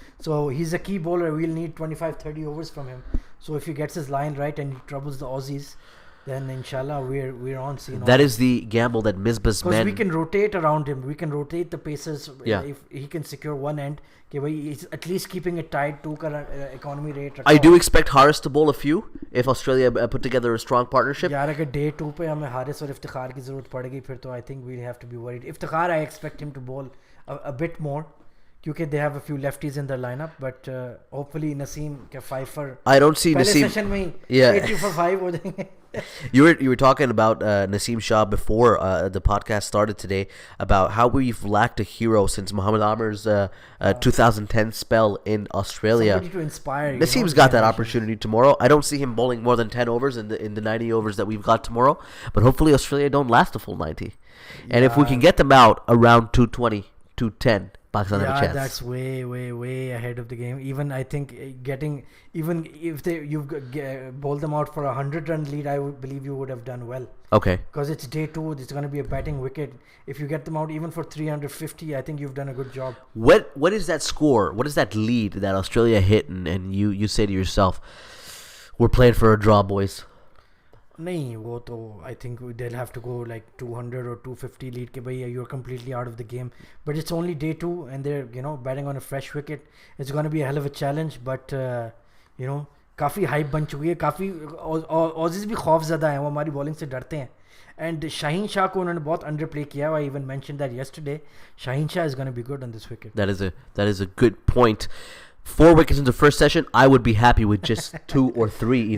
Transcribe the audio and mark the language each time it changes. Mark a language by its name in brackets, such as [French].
[English] So he's a key bowler. We'll need 25-30 overs from him. So if he gets his line right and he troubles the Aussies, then inshallah we're on scene. That is the gamble that Misbah's men. Because we can rotate around him. We can rotate the pacers. Yeah. If he can secure one end, he's at least keeping it tight. 2 ka economy rate. I do expect Haris to bowl a few if Australia put together a strong partnership. [Hindi] यार अगर day 2 पे हमें हारिस और इफ्तिखार की ज़रूरत पड़ेगी फिर तो [English] I think we'll have to be worried. Iftikhar I expect him to bowl a bit more. [Hindi] क्योंकि [English] they have a few lefties in their lineup, but hopefully Naseem can 5 for. I don't see Naseem. [Hindi] Session में 80 for 5 हो जाएंगे. [English] You were talking about Naseem Shah before the podcast started today about how we've lacked a hero since Muhammad Amir's 2010 spell in Australia. Somebody to inspire. Naseem's got that opportunity tomorrow. I don't see him bowling more than 10 overs in the 90 overs that we've got tomorrow, but hopefully Australia don't last the full 90. And if we can get them out around 220, 210. Pakistan have a chance. That's way ahead of the game. Even I think even if you've bowled them out for a 100-run lead, I would believe you would have done well. Okay. Because it's day 2, it's going to be a batting wicket. If you get them out even for 350, I think you've done a good job. What is that score? What is that lead that Australia hit and you say to yourself, we're playing for a draw, boys? [Hindi] नहीं वो तो [English] I think they'll have to go like 200 or 250 lead [Hindi] के भाई [English] you're completely out of the game, but it's only day 2 and they're batting on a fresh wicket. It's going to be a hell of a challenge, but [Hindi] काफ़ी hype बन चुकी है. काफ़ी Aussies भी खौफज़दा हैं, वो हमारी बॉलिंग से डरते हैं. [English] And Shaheen Shah [Hindi] को उन्होंने बहुत underplay किया. [English] I even mentioned that yesterday. Shaheen Shah is going to be good on this wicket. That is a good point. 4 wickets in the first session, I would be happy with just 2 or 3 even.